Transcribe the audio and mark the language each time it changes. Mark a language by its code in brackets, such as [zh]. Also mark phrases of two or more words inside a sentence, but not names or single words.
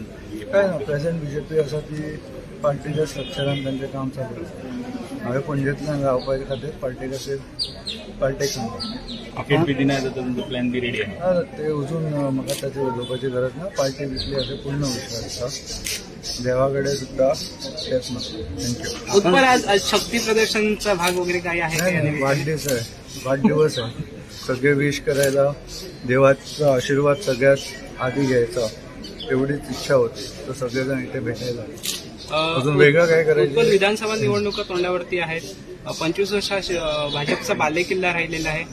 [kok] काय ना, प्रेझेंट बीजेपी आसा ती पार्टीच्या स्ट्रक्चरान तांचें काम चालू आसा. हांवें पणजेंतल्यान रावपा खातीर पार्टी खातीर पार्टेक सांगता. तिकेट बी दिना जाल्यार तुमचो [en] plan B ready [kok] आहे. ते अजून म्हाका ताचेर उलोवपाची गरज ना. पार्टी दितली हाचेर पूर्ण विश्वास आसा. देवा कडेन सुद्दां तेच मागता. [en] thank you. [mr] उत्पल आज शक्ती प्रदर्शनचा भाग वगैरे काही आहे का? नाही, वाढदिवस आहे. सगळे विश करायला देवाचा आशीर्वाद सगळ्यात आधी घ्यायचा एवढीच इच्छा होती. तर सगळेजण इथे भेटायला. अजून वेगळं काय करायचं? उत्पल विधानसभा निवडणुका तोंडावरती आहेत. 25 वर्ष भाजपचा बालेकिल्ला राहिलेला आहे.